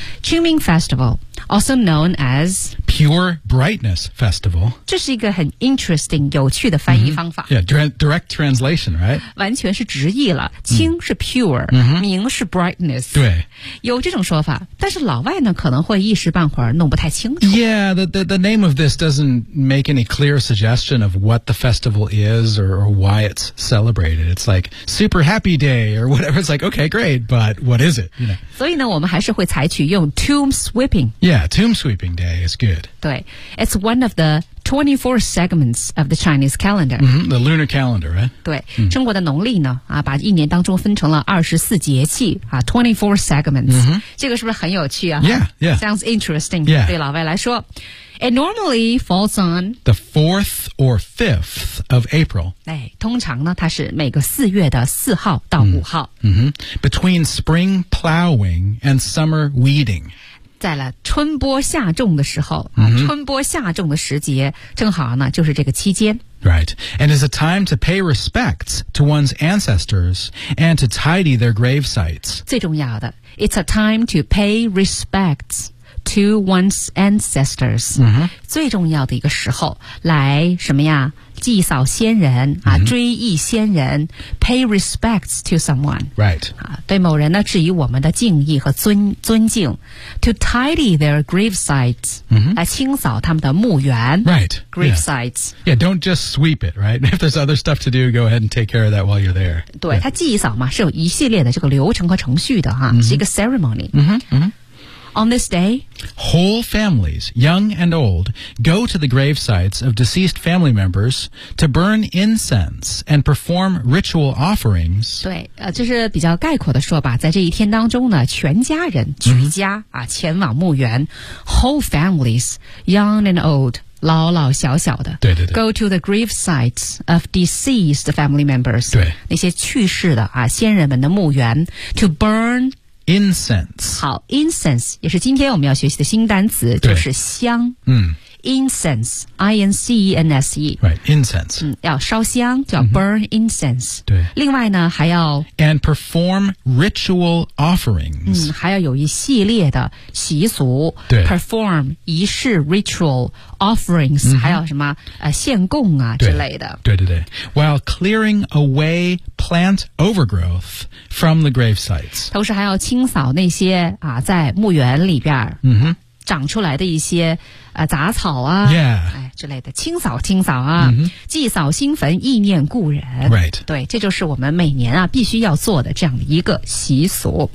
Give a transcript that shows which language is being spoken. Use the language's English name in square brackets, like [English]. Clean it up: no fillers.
[English] 清明 Festival, also known as Pure Brightness Festival. [Chinese] 这是一个很 [English] interesting, [Chinese] 有趣的翻译方法。 [English] Direct translation, right? [Chinese] 完全是直译了。清是 pure, 明是 brightness. 对。有这种说法，但是老外呢可能会一时半会儿弄不太清楚。 [English] Yeah, the name of this doesn't make any clear suggestion of what the festival is or why it's celebrated. It's like super happy day or whatever. It's like, okay, great, but what is it? You know? [Chinese] 所以呢我们还是会采取用 [English] tomb sweeping. Yeah, tomb sweeping day is good. [Chinese] 对， [English] it's one of the 24 segments of the Chinese calendar.、 the lunar calendar, right? [Chinese] 对、中国的农历呢、把一年当中分成了24节气、24 segments、这个是不是很有趣啊？ [English] Sounds interesting、 [Chinese] 对老外来说。 [English] It normally falls on the 4th or 5th of April. [Chinese] 哎，通常呢，它是每个四月的四号到五号。 [English] Between spring plowing and summer weeding. [Chinese] 在了春播夏种的时候、春播夏种的时节，正好呢，就是这个期间。 [English] Right. And it's a time to pay respects to one's ancestors and to tidy their grave sites. [Chinese] 最重要的， [English] it's a time to pay respects. To one's ancestors、 [Chinese] 最重要的一个时候来什么呀，祭扫先人、追忆先人 [English] pay respects to someone、 right. [Chinese] 对某人呢致以我们的敬意和 尊敬 [English] to tidy their grave sites、 [Chinese] 来清扫他们的墓园、 [English] right. grave sites、 yeah, don't just sweep it, right? If there's other stuff to do, go ahead and take care of that while you're there. [Chinese] 对、他祭扫嘛是有一系列的这个流程和程序的、是一个 ceremony、 [English] On this day, whole families, young and old, go to the grave sites of deceased family members to burn incense and perform ritual offerings. [Chinese] 对，就是比较概括的说吧，在这一天当中呢，全家人举家、前往墓园。 [English] Whole families, young and old, [Chinese] 老老小小的，对对对 [English] ，go to the grave sites of deceased family members. [Chinese] 对，那些去世的啊先人们的墓园 [English] to burn. Incense. [Chinese] 好 ,incense, 也是今天我们要学习的新单词就是香。 [English] incense, I-N-C-E-N-S-E. Right, incense.、 [Chinese] 嗯、要烧香叫 burn、mm-hmm. incense. 对。另外呢还要 [English] And perform ritual offerings.、 [Chinese] 嗯、还要有一系列的习俗。对。 [English] Perform [Chinese] 仪式 [English] ritual offerings,、mm-hmm. [Chinese] 还要什么、献供啊之类的。对对对。 [English] While clearing away plant overgrowth from the grave sites. [Chinese] 同时还要清扫那些、啊、在墓园里边。嗯、mm-hmm. 长出来的一些、杂草啊、 [English] yeah. [Chinese] 哎、之类的清扫清扫啊、mm-hmm. 祭扫新坟意念故人、 [English] right. [Chinese] 对这就是我们每年啊必须要做的这样的一个习俗